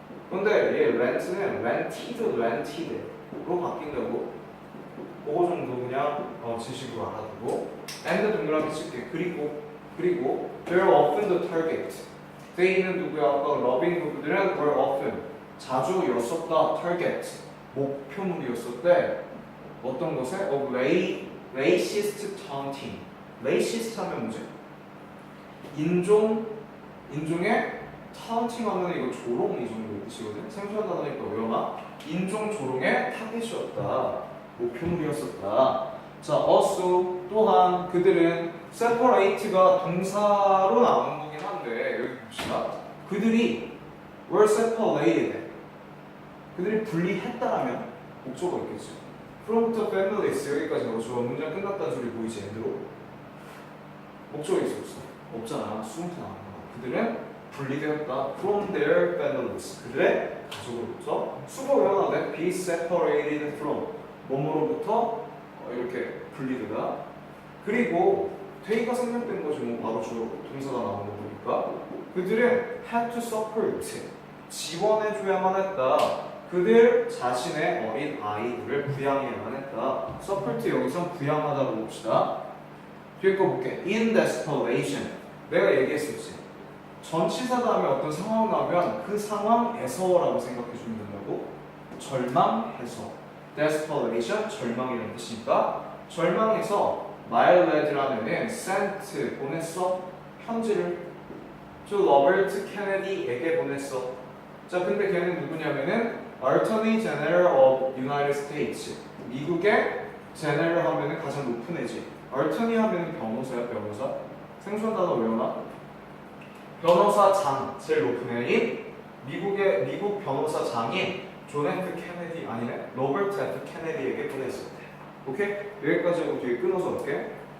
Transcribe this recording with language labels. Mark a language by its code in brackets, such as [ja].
[ko] 근데 얘 rent는 rented로 바뀐다고. 그거 정도 그냥 지식으로 알아두고. and 동그라미 칠게. [en] 그리고 they're often the target. [ko] they는 누구야? 아까 러빙 부부들은 [en] were often, [ko] 자주였었다. target, 목표물이었었대. 어떤 것에? [en] of racist taunting. [ko] racist 하면 뭐지? 인종의 taunting 하면 이거 조롱 이 정도의 뜻이거든. 생소한 단어니까 외워놔. 인종 조롱의 타겟이었다. 목표물이었었다. 자, also 또한 그들은 separate가 동사로 나오는 거긴 한데 여기 봅시다. 그들이 [en] were separated. [ko] 그들이 분리했다라면 목적어가 있겠죠. [en] From the families [ko] 여기까지 넣어줘. 문장 끝났다는 소리 보이지? 엔드로 목적어 있어 없어? 없잖아. 수동태 나오는 거. 그들은 분리되었다. [en] From their families [ko] 그들의 가족으로부터. 수거 외워놔. Be separated from 뭐뭐로부터 이렇게 분리되다. 그리고 되기가 생략된 거지 뭐 바로 동사가 나오는 거 보니까 그들은 [en] had to support [ko] 지원해줘야만 했다. 그들 자신의 어린 아이들을 부양해야만 했다. support 여기서 부양하다고 봅시다. 뒤에 거 볼게. [en] in desperation [ko] 내가 얘기했었지. 전치사 다음에 어떤 상황 나오면 그 상황에서라고 생각해주면 된다고. 절망해서 desperation 절망이라는 뜻이니까 절망해서 마일레드라는 sent 보냈어. 편지를 to 로버트 케네디에게 보냈어. 자, 근데 걔는 누구냐면은 [en] Attorney General of United States. [ko] 미국의 General 하면은 가장 높은 애지. Attorney 하면은 변호사야, 변호사. 생소한 단어 외워놔. 변호사장 제일 높은 애인 미국 변호사장인 존 F 케네디 아니네 로버트 F 케네디에게 보냈었대. 오케이? 여기까지 하고 뒤에 끊어서 할게.